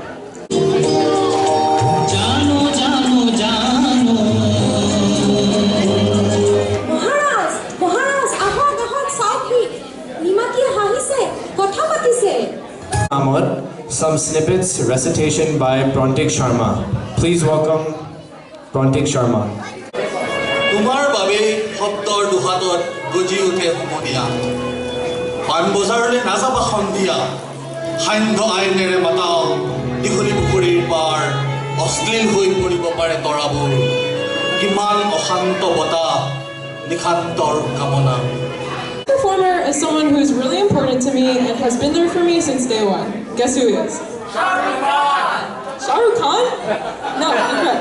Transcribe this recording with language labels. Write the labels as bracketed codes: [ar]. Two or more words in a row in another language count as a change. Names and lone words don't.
[as] জানো জানো জানো মহাৰাজ মহাৰাজ আহক আহক চাওকি নিমাতীয়ে হাঁহিছে কথা পাতিছে [en] Ahmad, some snippets recitation by Prontik Sharma. Please welcome Prontik Sharma. [as] তোমাৰ বাবে শব্দৰ দুহাতত গজি উঠে সমনীয়া পান বজাৰলৈ নাযাবা সন্ধিয়া সান্ধ্য আইনেৰে মাতাও দীঘলী পুখুৰীৰ পাৰ অশ্লীল হৈ পৰিব পাৰে তৰাবোৰ কিমান অশান্ত বতাহ নিশান্তৰ কামনা [en] Performer is someone who is really important to me and has been there for me since day one. Guess who he is? Shah Rukh Khan! Shah Rukh Khan? No, incorrect.